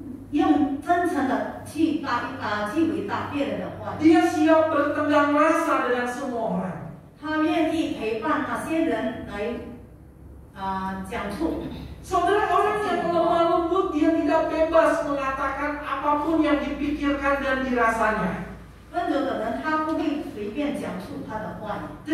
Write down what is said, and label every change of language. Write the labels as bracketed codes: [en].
[zh] 用真诚的去回答别人的话语。 [id] Dia siap bertenggang rasa dengan semua orang. [zh] 他愿意陪伴那些人来讲述。 [id] Saudara, orang yang lemah lembut dia tidak bebas mengatakan apapun yang dipikirkan dan dirasanya. [zh] 温柔的人他不会随便讲述他的话语，